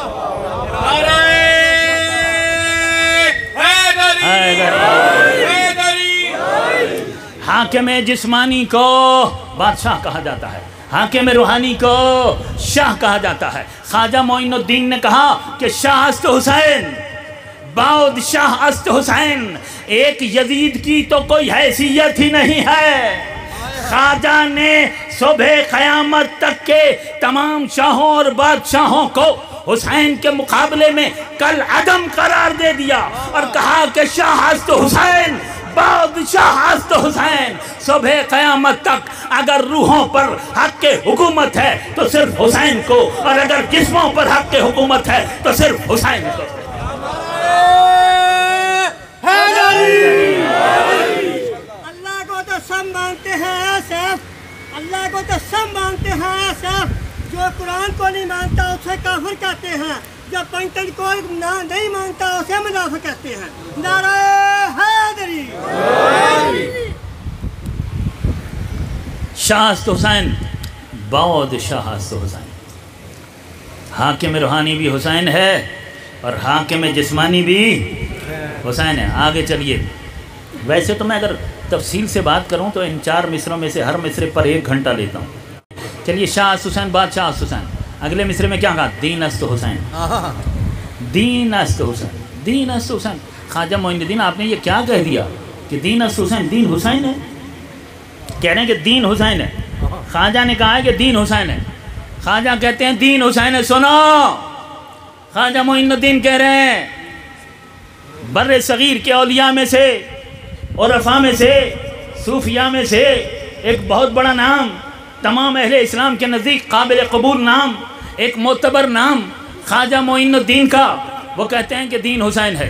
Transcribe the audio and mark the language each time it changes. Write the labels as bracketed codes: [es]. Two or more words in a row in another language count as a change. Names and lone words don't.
[ur] حاکم جسمانی کو بادشاہ کہا جاتا ہے، حاکم روحانی کو شاہ کہا جاتا ہے۔ خواجہ معین الدین نے کہا کہ [fa] شاہ است حسین باؤد شاہ است حسین، [ur] ایک یزید کی تو کوئی حیثیت ہی نہیں ہے۔ خواجہ نے صبح قیامت تک کے تمام شاہوں اور بادشاہوں کو حسین کے مقابلے میں کل عدم قرار دے دیا اور کہا کہ [fa] شاہ است حسین باؤد شاہ است حسین۔ [ur] صبح قیامت تک اگر روحوں پر حق کے حکومت ہے تو صرف حسین کو، اور اگر جسموں پر حق کے حکومت ہے تو صرف حسین کو۔ اللہ کو تو سب مانتے ہیں صرف، اللہ کو تو سب مانتے ہیں صرف، جو قرآن کو نہیں مانتا اسے کافر کہتے ہیں، جو پنجتن کو نہیں مانتا اسے منافق کہتے ہیں۔ نعرہ حیدری۔ [fa] شاہ است حسین باؤد شاہ است حسین، [ur] حاکم روحانی بھی حسین ہے اور حاکم جسمانی بھی حسین ہے۔ آگے چلیے، ویسے تو میں اگر تفصیل سے بات کروں تو ان 4 مصروں میں سے ہر مصرے پر 1 گھنٹہ لیتا ہوں۔ چلیے، [fa] شاہ است حسین بادشاہ است حسین، [ur] اگلے مصرے میں کیا کہا؟ [fa] دین است حسین، دین است حسین، دین است حسین۔ [ur] خواجہ معین الدین آپ نے یہ کیا کہہ دیا کہ [fa] دین است حسین؟ [ur] دین حسین ہے، کہہ رہے ہیں کہ دین حسین ہے۔ خواجہ نے کہا ہے کہ دین حسین ہے، خواجہ کہتے ہیں دین حسین ہے۔ سنو، خواجہ معین الدین کہہ رہے ہیں بر صغیر کے اولیاء میں سے، عرفاء میں سے، صوفیاء میں سے ایک بہت بڑا نام، تمام اہل اسلام کے نزدیک قابل قبول نام، ایک معتبر نام خواجہ معین الدین کا، وہ کہتے ہیں کہ دین حسین ہے۔